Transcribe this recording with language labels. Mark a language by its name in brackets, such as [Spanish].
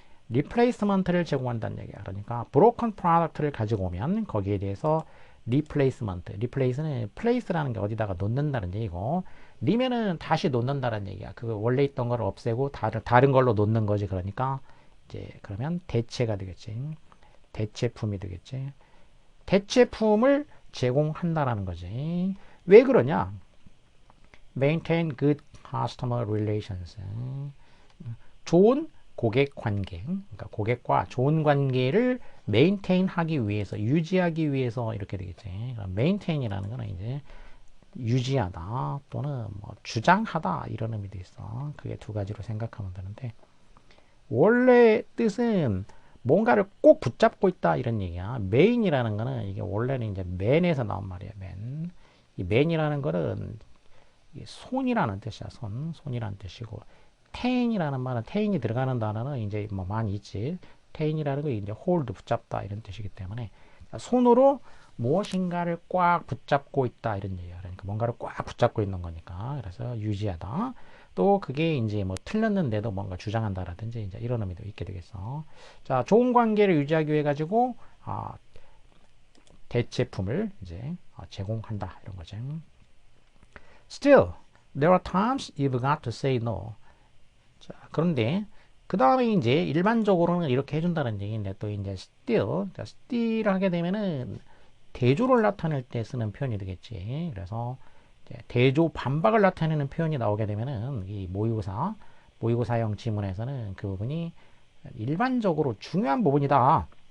[Korean] replacement를 제공한다는 얘기야. 그러니까 broken product를 가지고 오면 거기에 대해서 replace는 place라는 게 어디다가 놓는다는 얘기고, 리면은 다시 놓는다는 얘기야. 그 원래 있던 걸 없애고 다른 걸로 놓는 거지. 그러니까 이제 그러면 대체가 되겠지. 대체품이 되겠지. 대체품을 제공한다라는 거지. 왜 그러냐? [English] maintain good customer relations. [Korean] 좋은 고객 관계, 그러니까 고객과 좋은 관계를 메인테인 하기 위해서, 유지하기 위해서 이렇게 되겠지. 메인테인이라는 거는 이제 유지하다 또는 뭐 주장하다 이런 의미도 있어. 그게 두 가지로 생각하면 되는데, 원래 뜻은 뭔가를 꼭 붙잡고 있다 이런 얘기야. 메인이라는 거는 이게 원래는 이제 맨에서 나온 말이야. 맨. 이 맨이라는 거는 손이라는 뜻이야. 손이라는 뜻이고, 테인이라는 말은 테인이 들어가는 단어는 이제 뭐 많이 있지. 테인이라는 거 이제 홀드 붙잡다 이런 뜻이기 때문에 손으로 무엇인가를 꽉 붙잡고 있다 이런 얘기야. 그러니까 뭔가를 꽉 붙잡고 있는 거니까. 그래서 유지하다. 또 그게 이제 뭐 틀렸는데도 뭔가 주장한다라든지 이제 이런 의미도 있게 되겠어. 자, 좋은 관계를 유지하기 위해 가지고 대체품을 이제 제공한다 이런 거지. [English] Still, there are times you've got to say no. [Korean] 자, 그런데 그 다음에 이제 일반적으로는 이렇게 해준다는 얘기인데, 또 이제 still 하게 되면은 대조를 나타낼 때 쓰는 표현이 되겠지. 그래서 대조 반박을 나타내는 표현이 나오게 되면은 이 모의고사형 지문에서는 그 부분이 일반적으로 중요한 부분이다.